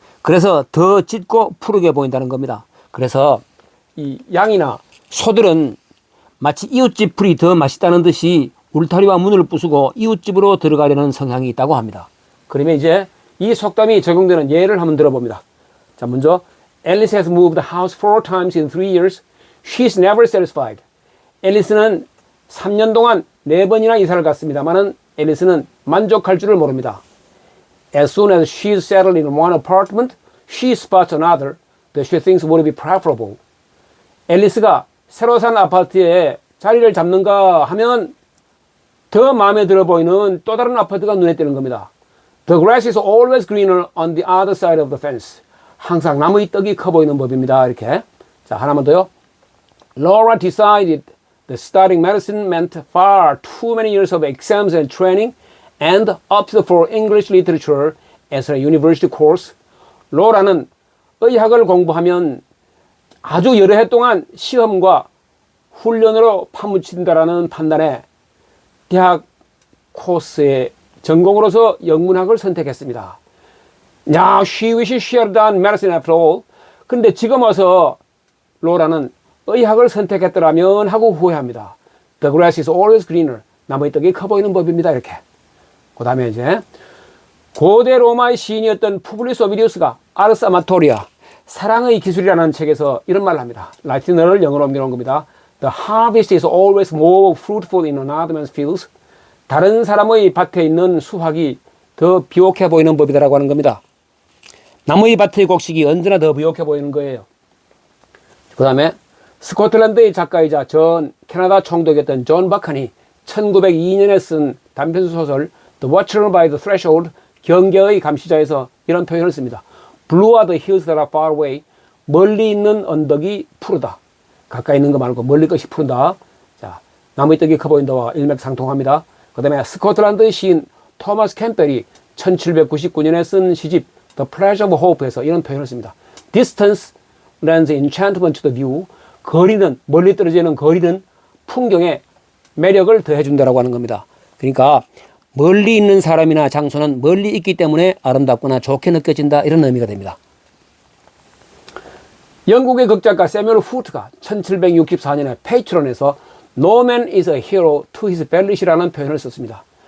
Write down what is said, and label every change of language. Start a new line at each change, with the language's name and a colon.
Korean: 그래서 더 짙고 푸르게 보인다는 겁니다. 그래서 이 양이나 소들은 마치 이웃집 풀이 더 맛있다는 듯이 울타리와 문을 부수고 이웃집으로 들어가려는 성향이 있다고 합니다. 그러면 이제 이 속담이 적용되는 예를 한번 들어봅니다. 자, 먼저
English: Alice has moved the house 4 times in 3 years. She's never satisfied.
Korean: 앨리스는 3년 동안 4번이나 이사를 갔습니다만은 앨리스는 만족할 줄을 모릅니다.
English: As soon as she's settled in one apartment, she spots another that she thinks would be preferable.
Korean: 앨리스가 새로 산 아파트에 자리를 잡는가 하면 더 마음에 들어 보이는 또 다른 아파트가 눈에 띄는 겁니다.
English: The grass is always greener on the other side of the fence.
Korean: 항상 나무의 떡이 커 보이는 법입니다. 이렇게. 자, 하나만 더요.
English: Laura decided that studying medicine meant far too many years of exams and training and opted for English literature as a university course.
Korean: 로라는 의학을 공부하면 아주 여러 해 동안 시험과 훈련으로 파묻힌다라는 판단에 대학 코스의 전공으로서 영문학을 선택했습니다.
English: Now she wishes she had done medicine after all.
Korean: 근데 지금 와서 로라는 의학을 선택했더라면 하고 후회합니다.
English: The grass is always greener.
Korean: 나무의 떡이 커 보이는 법입니다. 이렇게. 그 다음에 이제 고대 로마의 시인이었던 푸블리우스 오비디우스가 아르스 아마토리아 사랑의 기술이라는 책에서 이런 말을 합니다. 라틴어를 영어로 옮겨놓은 겁니다.
English: The harvest is always more fruitful in another man's fields.
Korean: 다른 사람의 밭에 있는 수확이 더 비옥해 보이는 법이다라고 하는 겁니다. 남의 밭의 곡식이 언제나 더 비옥해 보이는 거예요. 그 다음에 스코틀랜드의 작가이자 전 캐나다 총독이었던 존 바칸이 1902년에 쓴 단편 소설 The Watcher by the Threshold, 경계의 감시자에서 이런 표현을 씁니다.
English: Blue are the hills that are far away.
Korean: 멀리 있는 언덕이 푸르다. 가까이 있는 거 말고 멀리 것이 푸르다. 자, 나무의 떡이 커 보인다와 일맥상통합니다. 그 다음에 스코틀랜드의 시인 토마스 캠펠이 1799년에 쓴 시집 The Pleasure of Hope에서 이런 표현을 씁니다.
English: Distance lends enchantment to the view.
Korean: 거리는, 멀리 떨어져 있는 거리는 풍경에 매력을 더해준다라고 하는 겁니다. 그러니까 멀리 있는 사람이나 장소는 멀리 있기 때문에 아름답거나 좋게 느껴진다 이런 의미가 됩니다. 영국의 극작가 세뮤얼 후트가 1764년에 페이트론에서
English: No man is a hero to his fellow
Korean: 이라는 표현을 썼습니다.